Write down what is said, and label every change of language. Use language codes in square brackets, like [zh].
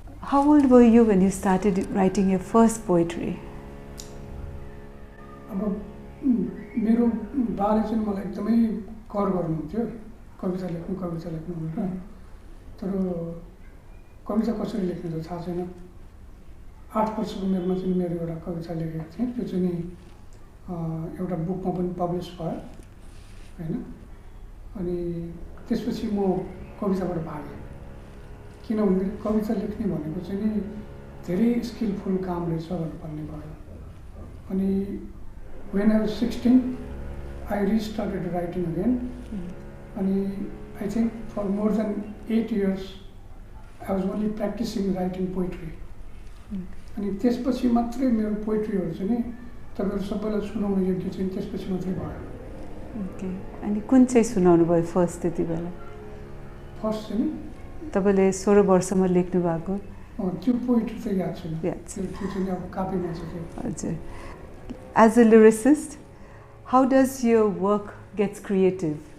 [en] How old were you when you started writing your first poetry? [ne] अब मेरो बाले चाहिँ मलाई एकदमै कर गर्नुहुन्थ्यो कविता लेख्नु भनेर तर कविता कसरी लेख्ने त थाहा छैन 8 वर्षको उमेरमा चाहिँ मेरो एउटा कविता लेखेको थिएँ त्यो चाहिँ नि एउटा बुकमा पनि पब्लिस भयो हैन अनि त्यसपछि म कविताबाट भागेँ किनभने कविता लेख्ने भनेको चाहिँ नि धेरै स्किलफुल काम रहेछ भन्ने भयो अनि [en] when I was 16 I restarted writing again and I think for more than 8 years I was only practicing writing poetry [ne] अनि त्यसपछि मात्रै मेरो पोएट्रीहरु चाहिँ नि तपाईहरु सबैलाई सुनाउन योग्य चाहिँ त्यसपछि मात्रै भयो ओके अनि कुन चाहिँ सुनाउनु भयो फर्स्ट त्यतिबेला फर्स्ट चाहिँ नि तपाईले 16 वर्षमा लेख्नु भएको त्यो पोएट्री चाहिँ याद छैन याद छ त्यो चाहिँ अब कापीमा छ हजुर [en] As a lyricist, how does your work gets creative?